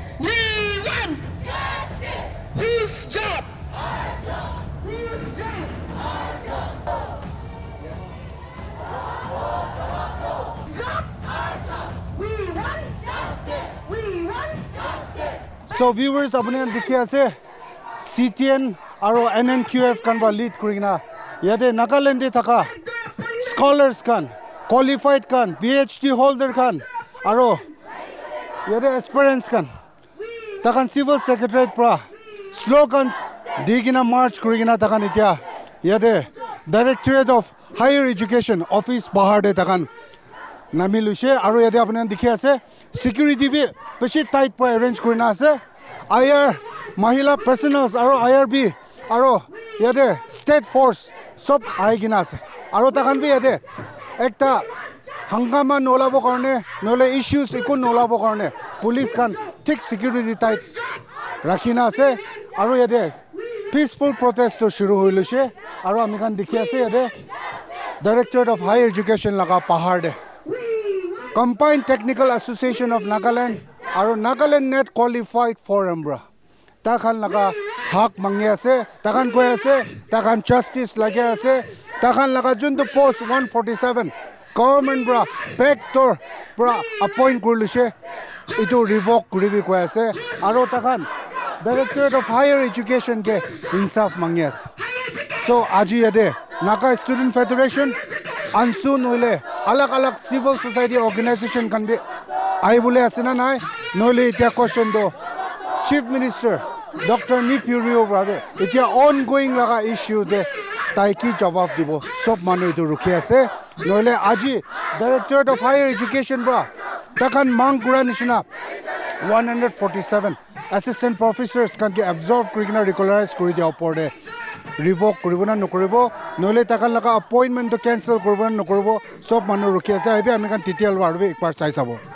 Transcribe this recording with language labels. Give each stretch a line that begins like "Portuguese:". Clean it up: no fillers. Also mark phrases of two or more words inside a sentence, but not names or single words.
English: We want justice. Whose job? Our job. Whose job? Our job. Job? Our job. We want justice. We want justice.
Naga Pidgin: so viewers apne dikhi ase Ctan aro Nnqf kan ba lead kurina yade Nagaland de thaka scholars kan qualified kan PhD holder kan aro yade aspirants kan takan
English: civil secretariat
Naga Pidgin: pra slogans digina march kurigina takan itia yade
English: directorate of higher education office
Naga Pidgin: bahar de takan namilushe aro yade apne dikhi ase security bi beshi tight pra arrange kurina ase IR mahila personals aro IRB aro yade
English: state force
Naga Pidgin: sob aigina ase aro takan bi yade ekta hangama nolabo karone nole issues ikun nolabo karone police kan thik security tight rakhina ase aro yade
English: peaceful protest
Naga Pidgin: to shuru hoiluse aro ami kan dikhi ase yade
English: directorate of higher education
Naga Pidgin: laga pahar de
English: combined technical association of Nagaland aro Nagaland net qualified forum
Naga Pidgin: bra takhan laga hak mangi ase takhan koi ase takhan justice lage ase takhan laga junto post 147 government bra backdoor bra appoint kurluse itu revoke kuribi koi ase aro takhan
English: directorate of higher education
Naga Pidgin: ke insaf mangi ase so aji yade Naga student federation ansu noile alag alag
English: civil society organization
Naga Pidgin: kan bi ai bole asena nai noile itia question do
English: chief minister Dr.
Naga Pidgin: Nnqf brave itia ongoing laga issue de tai ki jawab dibo sob manu itu rukhi ase noile aji
English: directorate of higher education
Naga Pidgin: bra takan mang kura nishina 147
English: assistant professors
Naga Pidgin: kan ke absorb kurigina regularize kuri dia opor de revoke koribo na nokoribo noile takan laga appointment to cancel koribo na nokoribo sob manu rukhi ase aibe ami kan detail warbe ekbar chai sabo